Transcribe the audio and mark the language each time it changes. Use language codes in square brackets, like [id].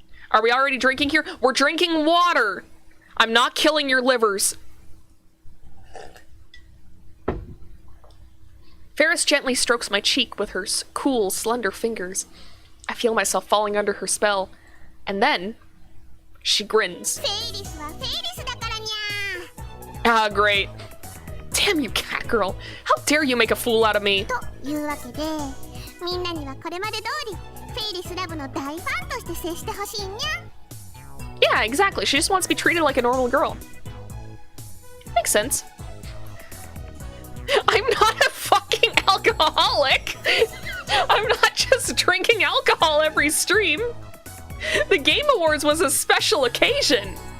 [en] Are we already drinking here? We're drinking water! I'm not killing your livers. Ferris gently strokes my cheek with her cool, slender fingers. I feel myself falling under her spell. And then, she grins. [ja] フェイリスはフェイリスだからにゃ。 [en] Ah, great. Damn you, Catgirl. How dare you make a fool out of me? [ja] というわけでみんなにはこれまで通りフェイリスラブの大ファンとして接してほしいにゃ。 [en] Yeah, exactly. She just wants to be treated like a normal girl. Makes sense. I'm not a fucking alcoholic. I'm not just drinking alcohol every stream. The Game Awards was a special occasion.